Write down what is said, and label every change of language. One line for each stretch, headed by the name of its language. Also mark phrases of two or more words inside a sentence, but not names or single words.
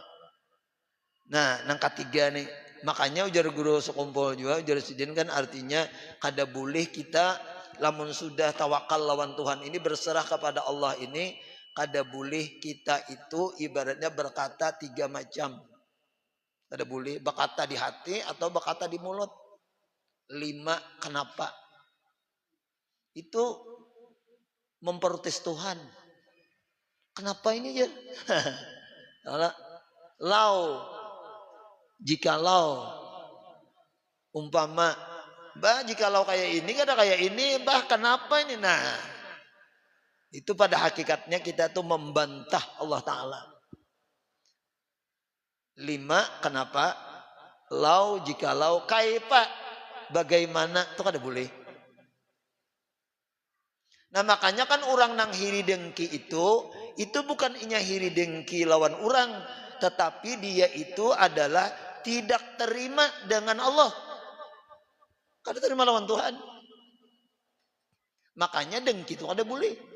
Banjar: Nah nang ketiga nih makanya ujar guru sekumpul juga ujar sidin kan artinya kada boleh kita lamun sudah tawakal lawan Tuhan ini berserah kepada Allah ini kada boleh kita itu ibaratnya berkata 3 macam. Kada boleh berkata di hati atau berkata di mulut. 5 kenapa? Itu memprotes Tuhan. Kenapa ini ya? Jikalau umpama jikalau kayak ini kada kayak ini kenapa ini nah itu pada hakikatnya kita tuh membantah Allah Ta'ala. 5 kenapa? Jikalau kaifa bagaimana itu kada boleh. Nah makanya kan orang nang hiri dengki itu bukan inya hiri dengki lawan orang, tetapi dia itu adalah
Indonesian: tidak terima dengan Allah.
Banjar: Kada terima lawan Tuhan. Makanya dengki itu kada boleh.